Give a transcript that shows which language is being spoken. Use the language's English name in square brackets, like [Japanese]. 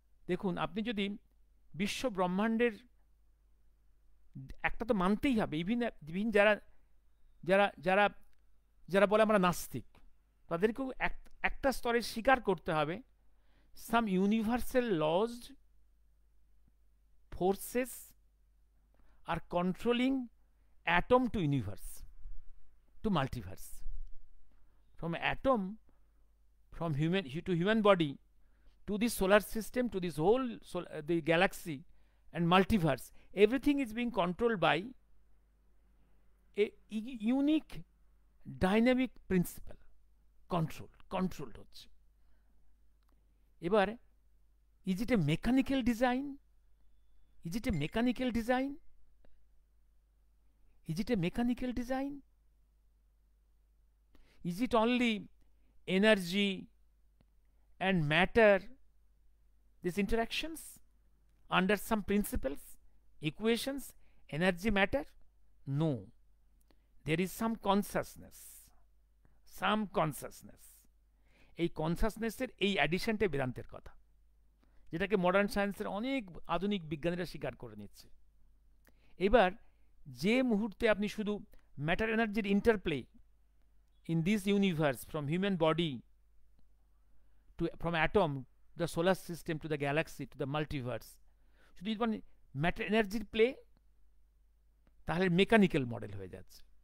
[Bangla] দেখুন, আপনি যদি বিশ্ব ব্রহ্মাণ্ডের একটা তো মানতেই হবে, ইভিন যারা যারা যারা যারা বলে আমরা নাস্তিক, তাদেরকেও একটা স্তরে স্বীকার করতে হবে [English] Some universal laws forces are controlling atom to universe to multiverse. From atom, from human to human body, to this solar system, to this whole the galaxy and multiverse, everything is being controlled by a unique dynamic principle. [Bangla] Controlled হচ্ছে। এবার [English] is it a mechanical design? Is it a mechanical design? Is it a mechanical design? Is it only energy and matter, these interactions under some principles, equations, energy, matter? No. There is some consciousness. Some consciousness. [Bangla] এই কনসাসনেসের এই অ্যাডিশনটাই বেদান্তের কথা, যেটাকে modern সায়েন্সের অনেক আধুনিক বিজ্ঞানীরা স্বীকার করে নিচ্ছে। এবার যে মুহূর্তে আপনি শুধু ম্যাটার এনার্জির interplay [English] in this universe, from human body to from atom, the solar system, to the galaxy, to the multiverse, [Bangla] শুধু মানে ম্যাটার এনার্জির প্লে, তাহলে মেকানিক্যাল মডেল হয়ে যাচ্ছে।